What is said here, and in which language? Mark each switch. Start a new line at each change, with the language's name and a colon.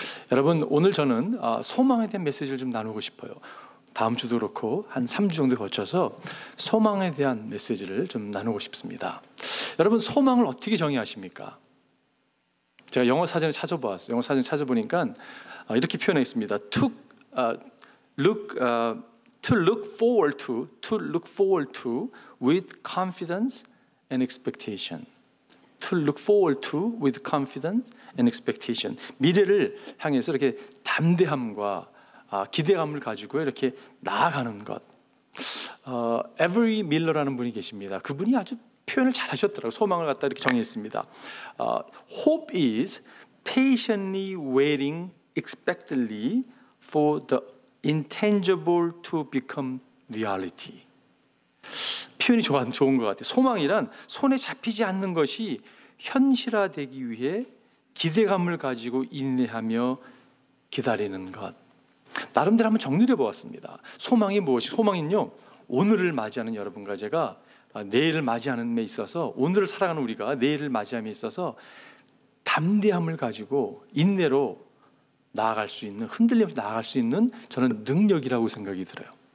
Korean: 여러분, 오늘 저는 소망에 대한 메시지를 좀 나누고 싶어요. 다음 주도 그렇고 한 3주 정도 거쳐서 소망에 대한 메시지를 좀 나누고 싶습니다. 여러분, 소망을 어떻게 정의하십니까? 제가 영어 사전을 찾아보았어요. 영어 사전 찾아보니까 이렇게 표현해 있습니다.
English: To look forward to with confidence and expectation. To look forward to with confidence and expectation.
Korean: 미래를 향해서 이렇게 담대함과 기대감을 가지고 이렇게 나아가는 것. 에버리 밀러라는 분이 계십니다. 그분이 아주 표현을 잘 하셨더라고요. 소망을 갖다 이렇게 정의했습니다.
English: Hope is patiently waiting expectantly for the intangible to become reality.
Korean: 표현이 좋은 것 같아요. 소망이란 손에 잡히지 않는 것이 현실화되기 위해 기대감을 가지고 인내하며 기다리는 것. 나름대로 한번 정리해 보았습니다. 소망이 무엇이? 소망은요, 오늘을 맞이하는 여러분과 제가 내일을 맞이하는 데 있어서, 오늘을 살아가는 우리가 내일을 맞이함에 있어서 담대함을 가지고 인내로 나아갈 수 있는, 흔들림 없이 나아갈 수 있는 저는 능력이라고 생각이 들어요.